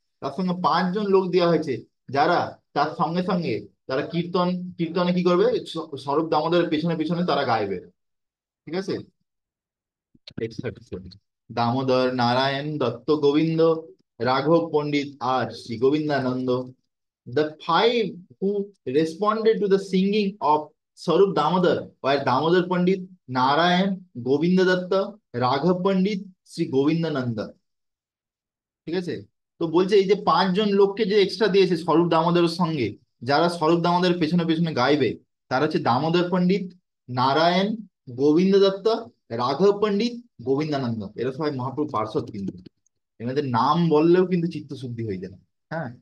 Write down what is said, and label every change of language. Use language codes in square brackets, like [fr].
[bn] তার সঙ্গে 5 জন লোক দেওয়া হয়েছে, যারা তার সঙ্গে সঙ্গে তারা কীর্তনে কি করবে, স্বরূপ দামোদরের পেছনে পেছনে তারা গাইবে। ঠিক আছে। X37, দামোদর নারায়ণ দত্ত গোবিন্দ, রাঘব পণ্ডিত আর Shri Govindananda. [en] The 5 who responded to the singing of Sarup Damodar were Damodar Pandit, Narayan, Govinda Datta, Raghav Pandit, Shri Govindananda. [bn] ঠিক আছে। তো বলছে এই যে 5 জন লোককে যে এক্সট্রা দিয়েছে স্বরূপ দামোদরের সঙ্গে, যারা স্বরূপ দামোদরের পেছনে পেছনে গাইবে, তারা হচ্ছে দামোদর পণ্ডিত, নারায়ণ, গোবিন্দ দত্ত, রাঘব পণ্ডিত, গোবিন্দানন্দ। এরা সবাই মহাপ্রভু পার্ষদ কিন্তু, এনাদের নাম বললেও কিন্তু চিত্তশুদ্ধি হয়ে যায়। হ্যাঁ।